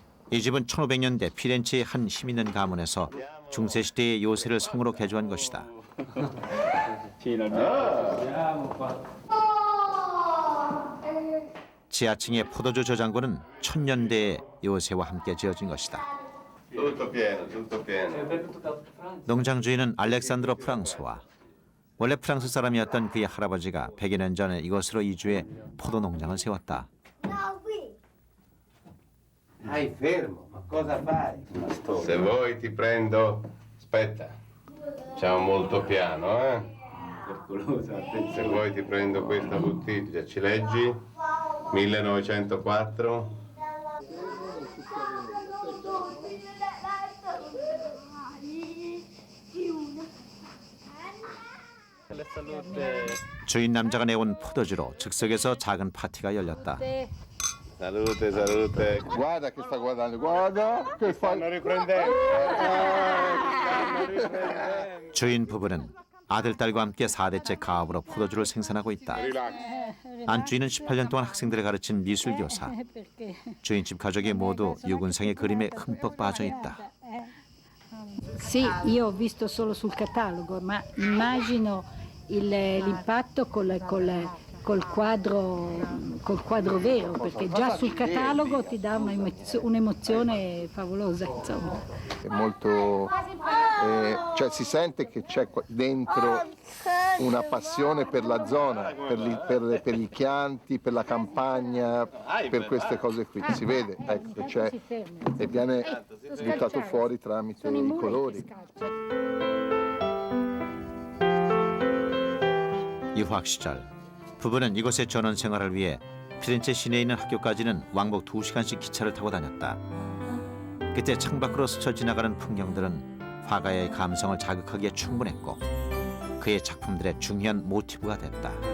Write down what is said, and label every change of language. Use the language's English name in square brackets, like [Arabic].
[Korean] 이 집은 1500년대 피렌체의 한 힘있는 가문에서 중세시대의 요새를 성으로 개조한 것이다. 지인을 야, 오빠. 지하층의 포도주 저장고는 1000년대의 요새와 함께 지어진 것이다. [Italian] Tutto pieno, tutto pieno. [Korean] 농장 주인은 알렉산드로 프랑소와 원래 프랑스 사람이었던 그의 할아버지가 100여 년 전에 이곳으로 이주해 포도 농장을 세웠다. [Italian] Dai, fermo, ma cosa fai? Se vuoi ti prendo. Aspetta, facciamo molto piano, eh? Se vuoi ti prendo questa bottiglia, ci leggi? 1904. [Korean] 주인 남자가 내온 포도주로 즉석에서 작은 파티가 열렸다. [Italian] Salute, salute. Guarda che sta guardando, guarda che fa. Stanno riprendendo. Stanno riprendendo. [Korean] 주인 부부는 아들, 딸과 함께 4대째 가업으로 포도주를 생산하고 있다. 안주인은 18년 동안 학생들을 가르친 미술교사. 주인집 gagiog이 모두 유군상의 그림에 흠뻑 빠져 있다. [Italian] Sì, io ho visto solo sul catalogo, ma immagino l'impatto col quadro vero, perché già sul catalogo ti dà un'emozione favolosa, insomma. È molto, cioè si sente che c'è dentro una passione per la zona, per i chianti, per la campagna, per queste cose qui. Si vede, ecco, c'è, e viene buttato fuori tramite i colori. [Korean] 유학 시절 부부는 이곳의 전원 생활을 위해 피렌체 시내에 있는 학교까지는 왕복 2시간씩 기차를 타고 다녔다. 그때 창밖으로 스쳐 지나가는 풍경들은 화가의 감성을 자극하기에 충분했고 그의 작품들의 중요한 모티브가 됐다.